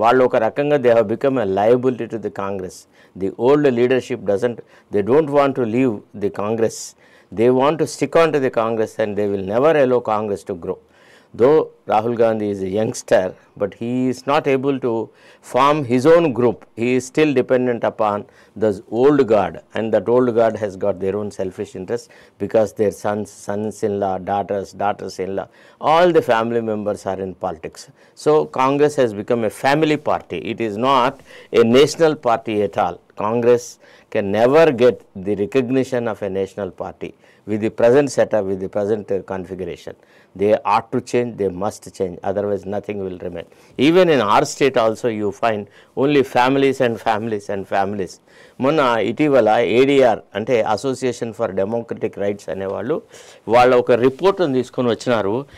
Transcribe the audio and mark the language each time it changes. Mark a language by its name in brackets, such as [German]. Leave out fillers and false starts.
[Telugu] వాళ్ళు ఒక రకంగా [English] They have become a liability to the Congress. The old leadership they don't want to leave the Congress. They want to stick on to the Congress and they will never allow Congress to grow. Though Rahul Gandhi is a youngster, but he is not able to form his own group. He is still dependent upon the old guard, and that old guard has got their own selfish interests because their sons-in-law, daughters-in-law, all the family members are in politics. So Congress has become a family party. It is not a national party at all. Congress can never get the recognition of a national party with the present setup, with the present configuration. They ought to change, they must change, otherwise nothing will remain. Even in our state also you find only families and families and families. [Telugu] మొన్న ఇటీవల ADR అంటే association for democratic rights అనేవాళ్ళు వాళ్ళ ఒక రిపోర్ట్ని తీసుకొని వచ్చినారు.